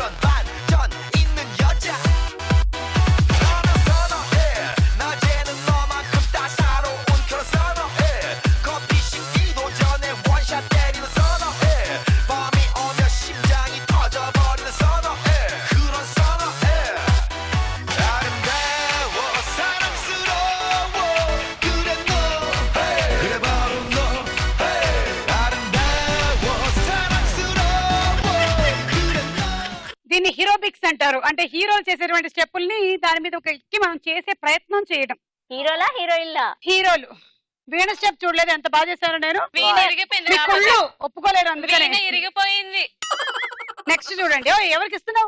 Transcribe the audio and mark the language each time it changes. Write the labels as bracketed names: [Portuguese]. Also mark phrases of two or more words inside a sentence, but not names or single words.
[Korean] 반전 있는 여자 너는 선호해 낮에는 너만큼 따사로운 그런 선호해 커피 식기도 전에 원샷 때리는 선호해 밤이 오면 심장이 터져버리는 선호해 그런 선호해 아름다워 사랑스러워 그래 너 그래 바로 너 아름다워 사랑스러워 그래 너 [Telugu] దీన్ని హీరోబిక్స్ అంటారు. అంటే హీరోలు చేసేటువంటి స్టెప్పుల్ని దాని మీద ఒక ఎక్కి మనం చేసే ప్రయత్నం చేయడం. హీరోలా హీరోయిన్లా? హీరోలు. వీణ స్టెప్ చూడలేదు ఎంత బాగా చేశాను నేను. వీణ ఇరిగిపోయింది మీ కాబట్టి. కుళ్ళు ఒప్పుకోలేరు అందుకనే. వీణ ఇరిగిపోయింది. నెక్స్ట్ చూడండి. ఎవరికి ఇస్తున్నావు?